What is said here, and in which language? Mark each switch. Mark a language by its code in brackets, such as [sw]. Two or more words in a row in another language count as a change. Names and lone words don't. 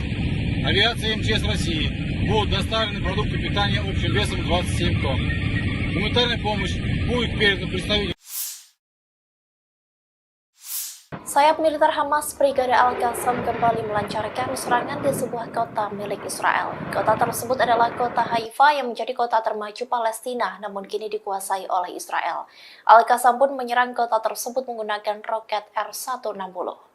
[ru] Авиацией МЧС России будут доставлены продукты питания общим весом 27 тонн. Гуманитарная помощь будет передана представителям. [id] Sayap militer Hamas Brigade Al-Qassam kembali melancarkan serangan di sebuah kota milik Israel. Kota tersebut adalah kota Haifa yang menjadi kota termaju Palestina, namun kini dikuasai oleh Israel. Al-Qassam pun menyerang kota tersebut menggunakan roket R-160.